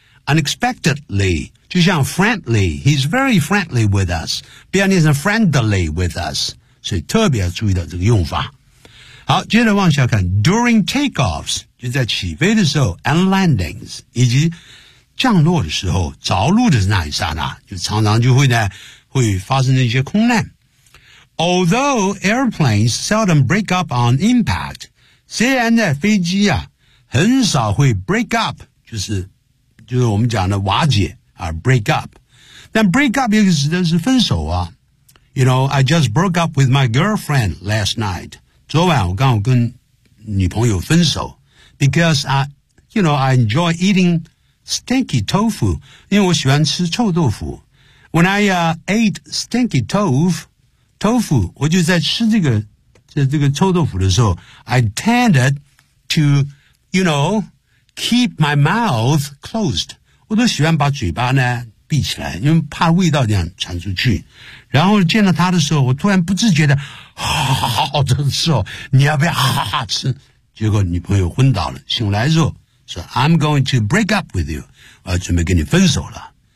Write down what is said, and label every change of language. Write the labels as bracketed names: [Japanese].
[English] Unexpectedly, [Chinese] 就像 [English] friendly, he's very friendly with us. [Chinese] 不要念成 friendly with us. 所以特别要注意到这个用法。好，接着往下看。 [English] During takeoffs, [Chinese] 就在起飞的时候 [English] and landings, [Chinese] 以及降落的时候着陆的那一刹那就常常就会呢会发生一些空难。 [English] Although airplanes seldom break up on impact, [Chinese] 虽然呢飞机啊很少会 break up, 就是我们讲的瓦解啊 break up. 但 break up 又指的是分手啊。 [English] You know, I just broke up with my girlfriend last night. [Chinese] 昨晚我刚跟女朋友分手。 [English] Because I enjoy eating stinky tofu, [Chinese] 因为我喜欢吃臭豆腐。 [English] When I ate stinky tofu, [Chinese] 我就在吃这个臭豆腐的时候 [English] I tended to, you know, keep my mouth closed. [Chinese] 我都喜欢把嘴巴呢闭起来因为怕味道这样传出去。然后见到他的时候我突然不自觉的哈哈的时候你要不要哈哈吃结果女朋友昏倒了醒来的时候说 [English] I'm going to break up with you, [Chinese] 我准备跟你分手了。